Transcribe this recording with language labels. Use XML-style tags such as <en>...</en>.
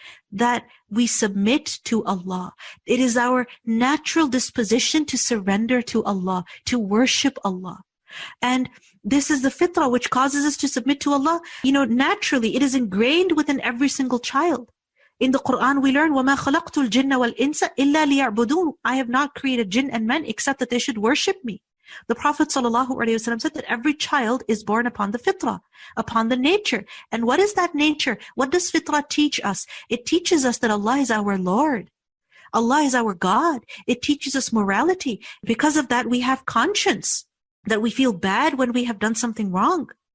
<en>That we submit to Allah. It is our natural disposition to surrender to Allah, to worship Allah. And this is the fitrah which causes us to submit to Allah. Naturally, it is ingrained within every single child. In the Quran, we learn,</en> <ar>وَمَا خَلَقْتُ الْجِنَّ وَالْإِنسَ إِلَّا لِيَعْبُدُونَ.</ar> <en>I have not created jinn and men except that they should worship me. The Prophet ﷺ said that every child is born upon the fitrah, upon the nature. And what is that nature? What does fitrah teach us? It teaches us that Allah is our Lord. Allah is our God. It teaches us morality. Because of that, we have conscience, that we feel bad when we have done something wrong.</en>